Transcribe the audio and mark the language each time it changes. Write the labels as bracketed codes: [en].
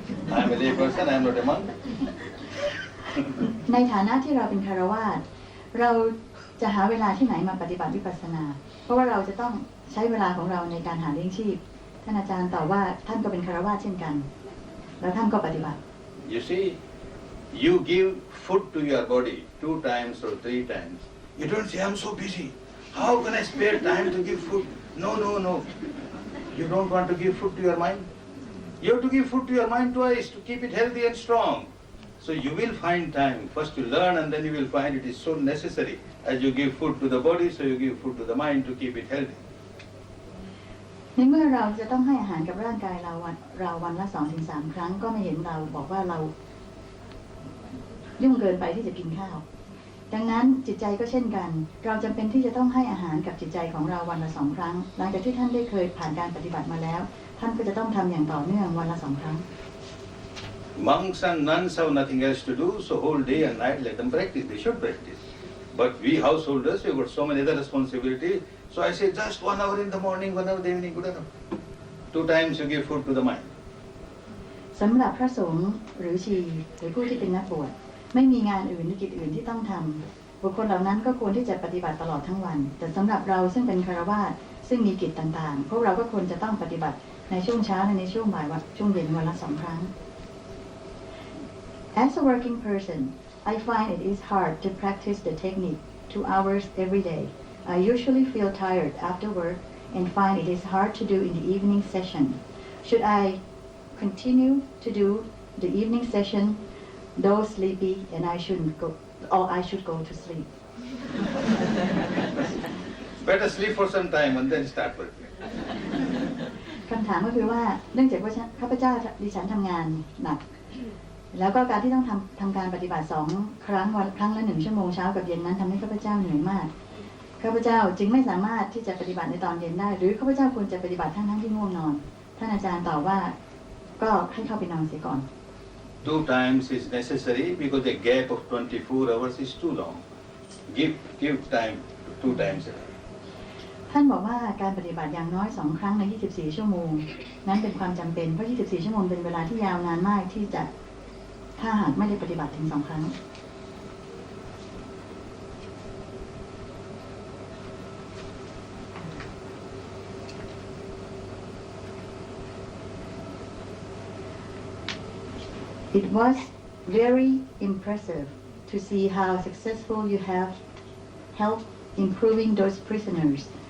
[en] I'm a lay person, I'm not a monk. [th] ในฐานะที่เราเป็นคฤหัสถ์เราจะหาเวลาที่ไหนมาปฏิบัติวิปัสสนาเพราะว่าเราจะต้องใช้เวลาของเราในการหาเลี้ยงชีพท่านอาจารย์ตอบว่าท่านก็เป็นคฤหัสถ์เช่นกันแล้วท่านก็ปฏิบัติ [en] You see, you give food to your body 2 times or 3 times. You don't say, I'm so busy. How can I spare time to give food? No. You don't want to give food to your mind? You have to give food to your mind twice to keep it healthy and strong. So you will find time. First you learn and then you will find it is so necessary. As you give food to the body, so you give food to the mind to keep it healthy. [th] ในเมื่อเราจะต้องให้อาหารกับร่างกายเราวันละ 2-3 ครั้งก็ไม่เห็นเราบอกว่าเรายุ่งเกินไปที่จะกินข้าวดังนั้นจิตใจก็เช่นกันเราจำเป็นที่จะต้องให้อาหารกับจิตใจของเราวันละ 2 ครั้งหลังจากที่ท่านได้เคยผ่านการปฏิบัติมาแล้วท่านก็จะต้องทำอย่างต่อเนื่องวันละ 2 ครั้ง [en] Monks and nuns have nothing else to do, so whole day and night let them practice. They should practice. But we householders, we've got so many other responsibilities. So I say just 1 hour in the morning, 1 hour in the evening, good enough. 2 times you give food to the mind. [th] สำหรับพระสงฆ์หรือชีหรือผู้ที่เป็นนักบวชไม่มีงานอื่นหรือกิจอื่นที่ต้องทำบุคคลเหล่านั้นก็ควรที่จะปฏิบัติตลอดทั้งวันแต่สำหรับเราซึ่งเป็นคฤหัสถ์ซึ่งมีกิจต่างๆพวกเราก็ควรจะต้องปฏิบัติในช่วงเช้าและในช่วงบ่ายช่วงเย็นวันละ 2 ครั้ง [en] As a working person, I find it is hard to practice the technique 2 hours every day. I usually feel tired after work and find it is hard to do in the evening session. Should I continue to do the evening session, though sleepy, and I should go to sleep? Better sleep for some time and then start working. [th] คำถามก็คือว่าเนื่องจากว่าข้าพเจ้าดิฉันทำงานหนัก แล้วก็การที่ต้องทำการปฏิบัติ2 ครั้งวันครั้งละ1 ชั่วโมงเช้ากับเย็นนั้นทำให้ข้าพเจ้าเหนื่อยมากข้าพเจ้าจึงไม่สามารถที่จะปฏิบัติในตอนเย็นได้หรือข้าพเจ้าควรจะปฏิบัติทั้งที่ง่วงนอนท่านอาจารย์ตอบว่าก็ให้เข้าไปนอนเสียก่อน [en] 2 times is necessary because the gap of 24 hours is too long. Give time 2 times. [th] ท่านบอกว่าการปฏิบัติอย่างน้อย2 ครั้งใน24 ชั่วโมงนั้นเป็นความจำเป็นเพราะ24 ชั่วโมงเป็นเวลาที่ยาวนานมากที่จะ ถ้าหากไม่ได้ปฏิบัติถึง2 ครั้ง [en] It was very impressive to see how successful you have helped improving those prisoners.